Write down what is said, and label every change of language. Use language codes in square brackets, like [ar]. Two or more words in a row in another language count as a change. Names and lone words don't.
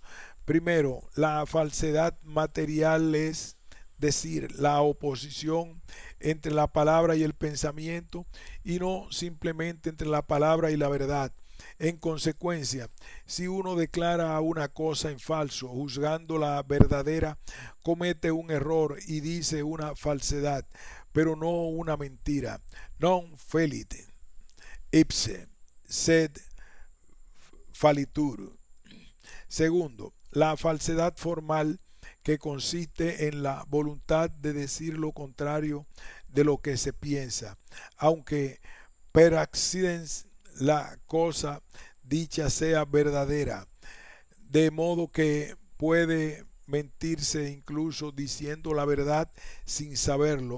[es] Primero, la falsedad material, es decir, la oposición entre la palabra y el pensamiento y no simplemente entre la palabra y la verdad. En consecuencia, si uno declara una cosa en falso, juzgando la verdadera, comete un error y dice una falsedad, pero no una mentira. [la] Non felit ipse, sed falitur. [es] Segundo, la falsedad formal, que consiste en la voluntad de decir lo contrario de lo que se piensa, aunque [la] per accidens [es] la cosa dicha sea verdadera, de modo que puede mentirse incluso diciendo la verdad sin saberlo.